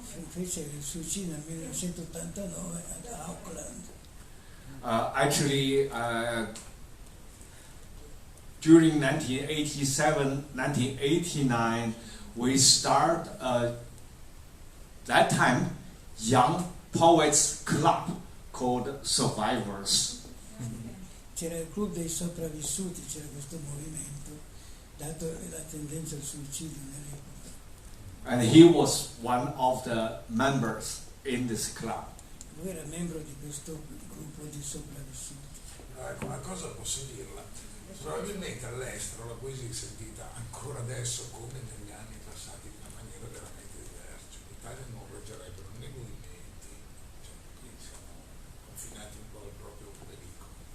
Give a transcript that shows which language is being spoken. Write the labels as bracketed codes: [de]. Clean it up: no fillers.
[it] Fece il suicidio nel 1989 ad Auckland. [en] Actually, during 1987-1989, we start that time young poets club called Survivors. [it] C'era il club dei sopravvissuti, c'era questo movimento, dato la tendenza al suicidio nell'epoca. [en] And he was one of the members in this club. [it] Lui era membro di questo gruppo di sopravvissuti. No, ecco, una cosa posso dirla. Probabilmente all'estero la poesia è sentita ancora adesso come negli anni passati in una maniera veramente diversa. In Italia non reggerebbero né movimenti, cioè qui siamo confinati un po' al proprio pericolo.